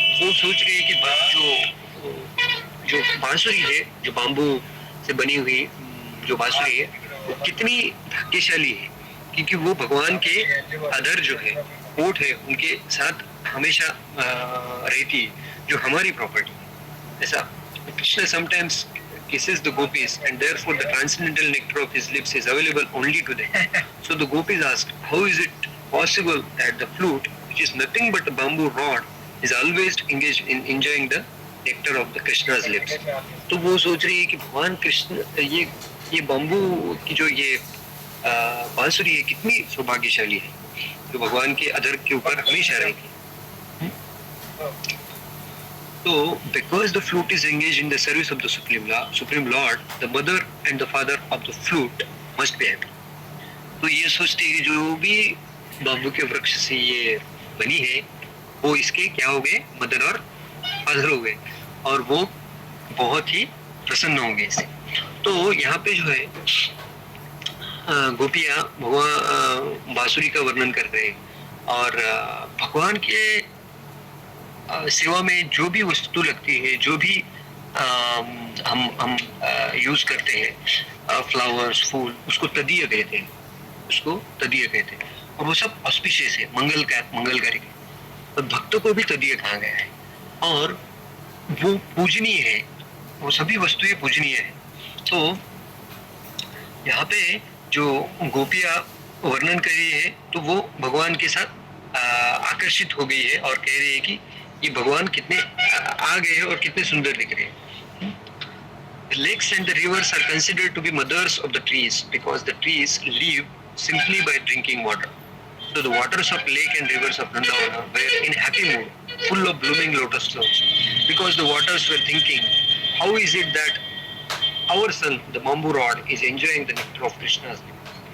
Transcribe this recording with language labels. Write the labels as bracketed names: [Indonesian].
[Hindi] वो सोच रही है कि जो बांसुरी है, जो बाम्बू से बनी हुई जो बांसुरी है, वो कितनी भाग्यशाली है, क्योंकि वो भगवान के अधर जो है, ओठ है, उनके साथ हमेशा रहती है, जो हमारी प्रॉपर्टी है। [English] ऐसा Krishna sometimes kisses the gopis, and therefore the transcendental nectar of his lips is available only to them. So the gopis asked, how is it possible that the flute, which is nothing but a bamboo rod, is always engaged in enjoying the nectar of the Krishna's lips? [Hindi] तो वो सोच रही है कि भगवान कृष्ण ये bamboo की जो ये बांसुरी है कितनी सौभाग्यशाली है, जो भगवान के अधर के ऊपर हमेशा रहेगी। [English] So, because the flute is engaged in the service of the Supreme Lord, the mother and the father of the flute must be happy. [Hindi] तो ये सोचते हैं कि जो भी बाम्बू के वृक्ष से ये बनी है, वो इसके क्या हो गए, मदर और फादर हो गए, और वो बहुत ही प्रसन्न होंगे इससे। तो यहाँ पे जो है गोपियाँ भगवान बांसुरी का वर्णन कर रहे हैं, और भगवान के सेवा में जो भी वस्तु लगती है, जो भी हम यूज करते हैं, फ्लावर्स, फूल, उसको तदीय कहते हैं, उसको तदीय कहते हैं, और वो सब ऑस्पिशियस है, मंगलकारी है, और भक्तों को भी तदीय कहा गया है, और वो पूजनीय है, वो सभी वस्तुएं पूजनीय है। तो यहाँ पे जो गोपियाँ वर्णन कर रही है, तो वो भगवान के साथ आकर्षित हो गई है, और कह रही है कि ये भगवान कितने आ गए हैं और कितने सुंदर दिख रहे हैं। [English] The lakes and the rivers are considered to be mothers of the trees because the trees live simply by drinking water. So the waters of lake and rivers of Vrindavana were in happy mood, full of blooming lotus flowers, because the waters were thinking, how is it that our son, the bamboo rod, is enjoying the nectar of Krishna's lips?